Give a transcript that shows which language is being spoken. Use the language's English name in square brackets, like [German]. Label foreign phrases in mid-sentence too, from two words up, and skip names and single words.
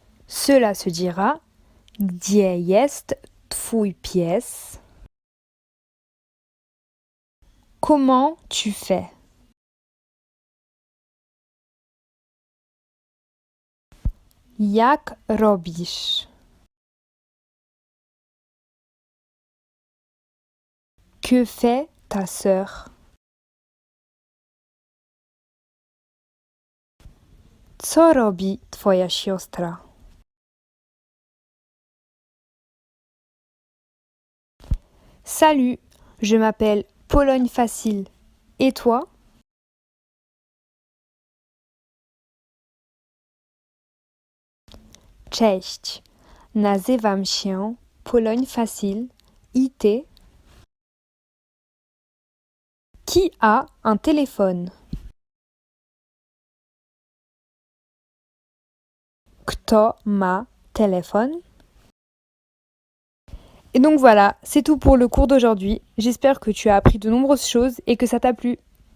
[French] Cela se dira [Polish] Gdzie jest twój pies? [French] Comment tu fais? [Polish] Jak robisz? [French] Que fait ta sœur? [Polish] Co robi twoja siostra? [French] Salut, je m'appelle Pologne Facile. Et toi? [Polish] Cześć, nazywam się Pologne Facile. I ty? [French] Qui a un téléphone? [Polish] Kto ma téléphone? [French] Et donc voilà, c'est tout pour le cours d'aujourd'hui. J'espère que tu as appris de nombreuses choses et que ça t'a plu.